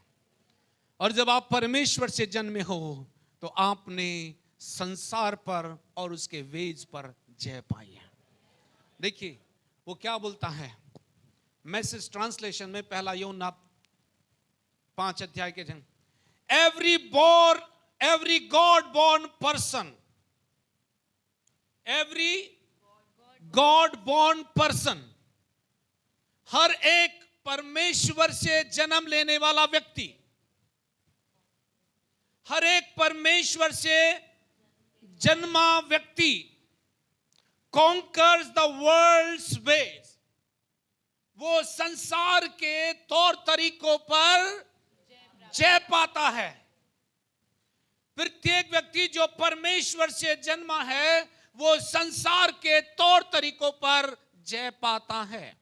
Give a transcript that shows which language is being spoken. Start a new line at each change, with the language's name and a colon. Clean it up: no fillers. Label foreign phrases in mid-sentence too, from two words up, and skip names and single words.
Hindi: और जब आप परमेश्वर से जन्मे हो तो आपने संसार पर और उसके वेज पर जय पाई है। देखिए वो क्या बोलता है, मैसेज ट्रांसलेशन में, पहला यूहन्ना 5 अध्याय के जन,
English: every God born person, every God born person,
Hindi: हर एक परमेश्वर से जन्म लेने वाला व्यक्ति, हर एक परमेश्वर से जन्मा व्यक्ति
English: conquers the world's ways,
Hindi: वो संसार के तौर तरीकों पर जय पाता है। प्रत्येक व्यक्ति जो परमेश्वर से जन्मा है वो संसार के तौर तरीकों पर जय पाता है।